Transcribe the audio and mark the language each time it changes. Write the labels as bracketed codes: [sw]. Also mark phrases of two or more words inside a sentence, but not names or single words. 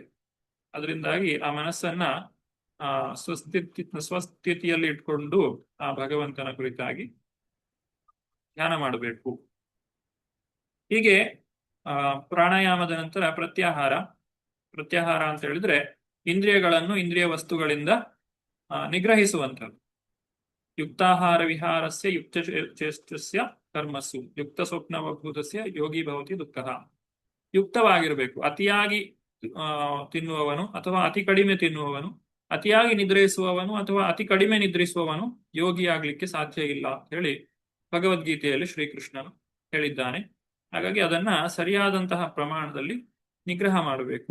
[kn] ಅದರಿಂದಾಗಿ ಆ ಮನಸ್ಸನ್ನ ಸ್ವಸ್ಥಿತಿಯಲ್ಲಿ ಇಟ್ಕೊಂಡು ಆ ಭಗವಂತನ ಕುರಿತಾಗಿ ಧ್ಯಾನ ಮಾಡಬೇಕು. ಹೀಗೆ ಪ್ರಾಣಾಯಾಮದ ನಂತರ ಪ್ರತ್ಯಾಹಾರ ಅಂತ ಹೇಳಿದ್ರೆ ಇಂದ್ರಿಯಗಳನ್ನು ಇಂದ್ರಿಯ ವಸ್ತುಗಳಿಂದ ನಿಗ್ರಹಿಸುವಂಥದ್ದು. [sa] ಯುಕ್ತಾಹಾರ ವಿಹಾರಸ್ಯ ಯುಕ್ತ ಚೇಷ್ಟಸ್ಯ ಕರ್ಮಸ್ಸು ಯುಕ್ತ ಸ್ವಪ್ನವಭೂತಸ್ಯ ಯೋಗಿ ಭವತಿ ದುಃಖ. [kn] ಯುಕ್ತವಾಗಿರಬೇಕು. ಅತಿಯಾಗಿ ತಿನ್ನುವವನು ಅಥವಾ ಅತಿ ಕಡಿಮೆ ತಿನ್ನುವವನು, ಅತಿಯಾಗಿ ನಿದ್ರಿಸುವವನು ಅಥವಾ ಅತಿ ಕಡಿಮೆ ನಿದ್ರಿಸುವವನು ಯೋಗಿ ಆಗ್ಲಿಕ್ಕೆ ಸಾಧ್ಯ ಇಲ್ಲ ಅಂತ ಹೇಳಿ ಭಗವದ್ಗೀತೆಯಲ್ಲಿ ಶ್ರೀಕೃಷ್ಣನು ಹೇಳಿದ್ದಾನೆ. ಹಾಗಾಗಿ ಅದನ್ನ ಸರಿಯಾದಂತಹ ಪ್ರಮಾಣದಲ್ಲಿ ನಿಗ್ರಹ ಮಾಡಬೇಕು.